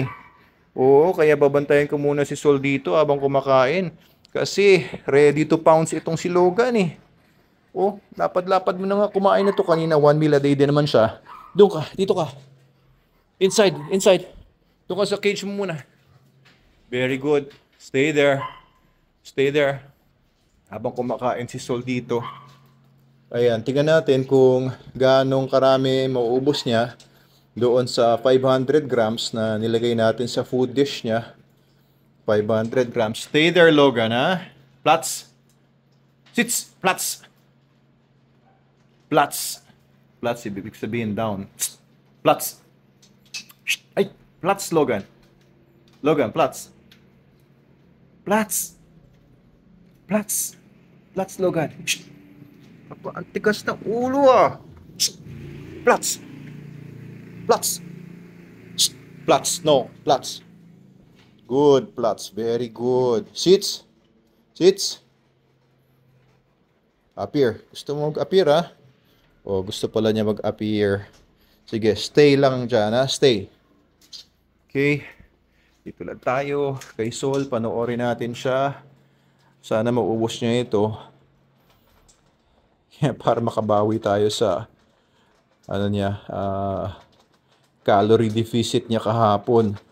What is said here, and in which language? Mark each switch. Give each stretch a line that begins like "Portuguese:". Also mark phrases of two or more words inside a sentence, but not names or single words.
Filipino: Oo, kaya babantayan ko muna si Sol dito habang kumakain. Kasi
English: ready to pounce
Filipino: itong si Logan eh. Oh, lapad-lapad mo na nga kumain na to kanina.
English: 1 meal a day
Filipino: din naman siya. Doon ka, dito ka. Inside. Doon ka sa cage mo muna.
English: Very good. Stay there.
Filipino: Habang kumakain si Sol dito. Ayan, tingnan natin kung gaano karami mauubos niya doon sa 500 grams na nilagay natin sa
English: food dish
Filipino: niya.
English: 500 grams. Stay there,
Filipino: Logan, ha? Plats.
Swedish: Sits. Plats. Plats,
Filipino: ibig sabihin down.
Swedish: Plats. Ay, plats, Logan. Plats. Plats, Logan.
Filipino: Ang tigas ng ulo ah. Plats.
English: Good, Plats. Very good. Sits. Appear.
Filipino: Gusto mo mag-appear ha? O gusto pala niya mag-appear. Sige, stay lang dyan ha. Stay. Okay. Dito lang tayo. Kay Sol, panoorin natin siya. Sana maubos niya ito. Para makabawi tayo sa
English: calorie deficit
Filipino: niya kahapon.